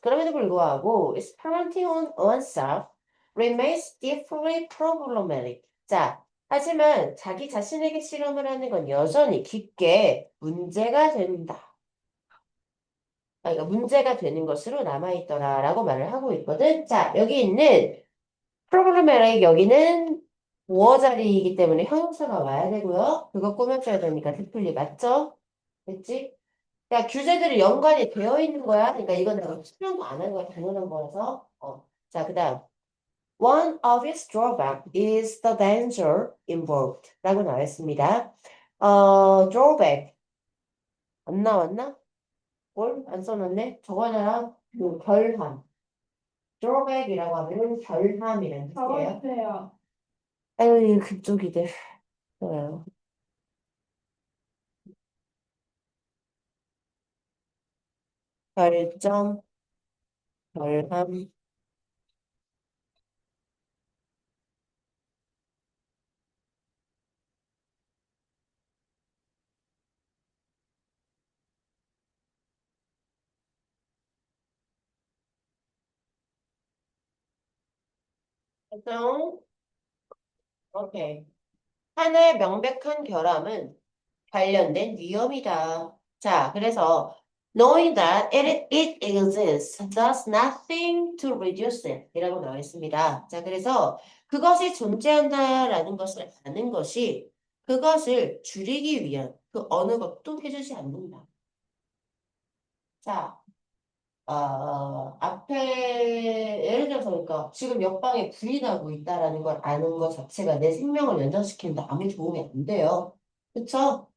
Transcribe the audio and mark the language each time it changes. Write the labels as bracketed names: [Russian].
[Korean] 그럼에도 불구하고 [English] experimenting on oneself remains deeply problematic. [Korean] 자, 하지만 자기 자신에게 실험을 하는 건 여전히 깊게 문제가 된다. 그러니까 문제가 되는 것으로 남아있더라라고 말을 하고 있거든. 자, 여기 있는 problematic 여기는 보어 자리이기 때문에 형용사가 와야 되고요. 그거 꾸며줘야 되니까 디플리 맞죠? 됐지? 야, 규제들이 연관이 되어 있는 거야. 그러니까 이건 내가 설명도 안 한 거야. 당연한 거라서. 자, 그 다음. [English] One of its drawback is the danger involved. [Korean] 라고 나와 있습니다. drawback. 안 나왔나? 뭘? 안 써놨네? 저거랑 그 결함. drawback이라고 하면 결함이라는 뜻이에요. 적어주세요. 아유, 그쪽이들. 그래요. 결점, 결함. 결정. 오케이. 하나의 명백한 결함은 관련된 위험이다. 자, 그래서 [English] knowing that it exists does nothing to reduce it [Korean] 이라고 나와 있습니다. 자, 그래서 그것이 존재한다라는 것을 아는 것이 그것을 줄이기 위한 그 어느 것도 해주지 않는다. 자, 앞에 예를 들어서 그러니까 지금 옆방에 불이 나고 있다라는 걸 아는 것 자체가 내 생명을 연장시키는데 아무 도움이 안 돼요. 그쵸?